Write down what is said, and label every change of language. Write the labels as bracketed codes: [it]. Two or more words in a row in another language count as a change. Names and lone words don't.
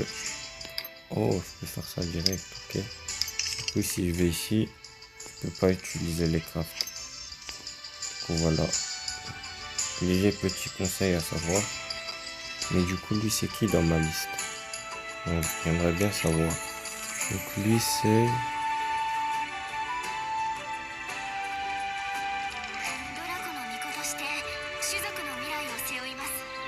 [fr] Oh, je peux faire ça direct, ok. Du coup si je vais ici, je peux pas utiliser les crafts. Du coup voilà. Léger petit conseil à savoir. Mais du coup lui c'est qui dans ma liste? J'aimerais bien savoir. Donc lui c'est... [ja] ドラコの巫女として種族の未来を背負います。